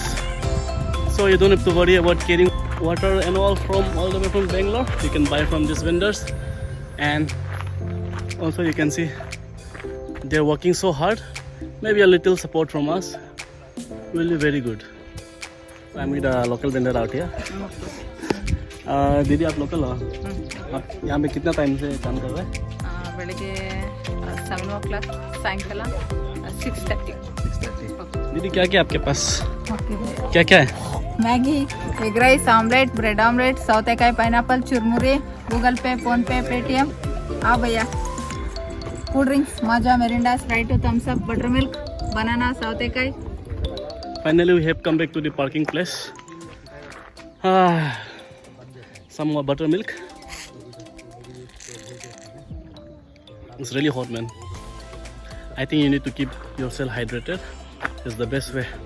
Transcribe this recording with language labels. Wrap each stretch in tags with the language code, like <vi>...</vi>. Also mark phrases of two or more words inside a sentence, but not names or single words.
<en>So you don't have to worry about carrying water and all the way from Bangalore. You can buy from these vendors, and also you can see they're working so hard. Maybe a little support from us will be very good. So I'm with a local vendor out here.</en> <hi>दीदी आप लोकल हो? आप यहाँ पे कितना टाइम से काम कर रहे हैं?</hi> <kn>ಬೆಳಿಗ್ಗೆ 7 o'clock ಸಾಯಂಕಾಲ 6:30. 6:30.</kn> <hi>दीदी क्या क्या आपके पास? क्या क्या है?</hi> <kn>ಮ್ಯಾಗಿ,</kn> <en>egg rice,</en> <kn>ಆಮ್ಲೆಟ್,</kn> <en>bread omelette,</en> <kn>ಸೌತೆಕಾಯಿ, ಪೈನಾಪಲ್, ಚುರ್ಮುರಿ, ಗೂಗಲ್ ಪೇ, ಫೋನ್ ಪೇ, ಪೇಟಿಎಮ್.</kn> <hi>हाँ भैया,</hi> <en>cool drinks,</en> <kn>ಮಾಜಾ, ಮೆರಿಂಡಾ, ಸ್ಪ್ರೈಟ್, ಥಮ್ಸ್ ಅಪ್,</kn> <en>butter milk,</en> <kn>ಬನಾನಾ, ಸೌತೆಕಾಯಿ.</kn> <en>Finally we have come back to the parking place. Some more buttermilk. It's really hot, man. I think you need to keep yourself hydrated. It's the best way.</en>